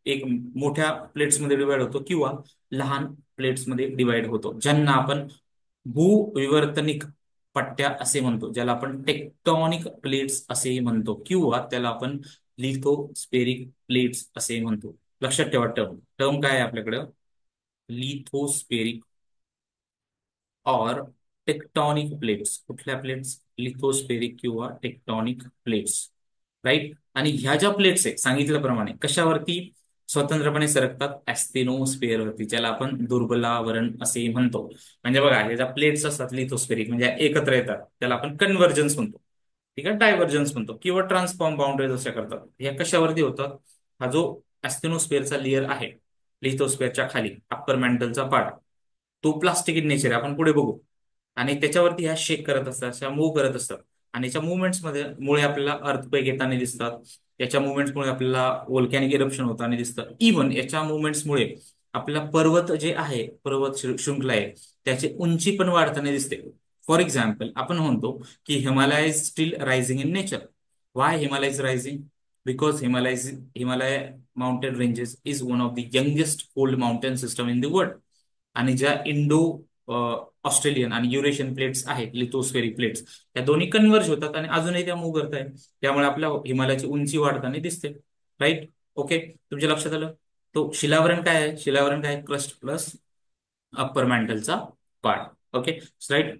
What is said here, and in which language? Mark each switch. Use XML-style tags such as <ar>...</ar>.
<mr>एक मोठ्या प्लेट्समध्ये डिवाइड होतो किंवा लहान प्लेट्समध्ये डिवाइड होतो, ज्यांना आपण भूविवर्तनिक पट्ट्या असे म्हणतो, ज्याला आपण टेक्टॉनिक प्लेट्स असे म्हणतो, किंवा त्याला आपण लिथोस्फेरिक प्लेट्स असे म्हणतो. लक्षात ठेवा, टर्म टर्म काय आहे आपल्याकडं? लिथोस्फेरिक और टेक्टॉनिक प्लेट्स. कुठल्या प्लेट्स? लिथोस्फेरिक किंवा टेक्टॉनिक प्लेट्स. राईट? आणि ह्या ज्या प्लेट्स आहे सांगितल्याप्रमाणे कशावरती स्वतंत्रपणे सरकतात? ऍस्टेनोस्फिअरवरती, ज्याला आपण दुर्बलावरण असे म्हणतो. म्हणजे बघा, हे ज्या प्लेट्स असतात लिथोस्फेरिक म्हणजे एकत्र येतात, त्याला आपण कन्व्हर्जन्स म्हणतो. ठीक आहे, डायव्हर्जन्स म्हणतो किंवा ट्रान्सफॉर्म बाउंड्रीज अशा करतात. ह्या कशावरती होतात? हा जो ऍस्टेनोस्फिअरचा लेअर आहे लिथोस्फिअरच्या खाली, अप्पर मॅन्टलचा पार्ट, तो प्लास्टिक इन नेचर आहे, आपण पुढे बघू. आणि त्याच्यावरती ह्या शेक करत असतात, अशा मूव्ह करत असतात. आणि याच्या मुवमेंट्स मध्ये मुळे आपल्याला अर्थक्वेक येताना दिसतात. याच्या मुवमेंट्समुळे आपल्याला व्होल्कॅनिक इरप्शन होताना दिसतं. इव्हन याच्या मुवमेंट्समुळे आपल्याला पर्वत जे आहे, पर्वत शृंखला आहे, त्याची उंची पण वाढताना दिसते.</mr> <en>for example,</en> <mr>आपण म्हणतो की</mr> <en>Himalaya is still rising in nature. Why Himalaya is rising? Because Himalaya mountain ranges is one of the youngest old mountain system in the world.</en> <mr>आणि ज्या इंडो ऑस्ट्रेलियन आणि युरेशियन प्लेट्स आहेत, लिथोस्फेरिक प्लेट्स, त्या दोन्ही कन्वर्ज होतात आणि अजूनही त्या मूव्ह करत आहेत. त्यामुळे आपल्या हिमालयाची उंची वाढताना दिसते. राईट? ओके. तुमच्या लक्षात आलं? तो शिलावरण काय आहे? शिलावरण काय? Crust plus upper मॅन्टलचा part. Okay. Right.</mr>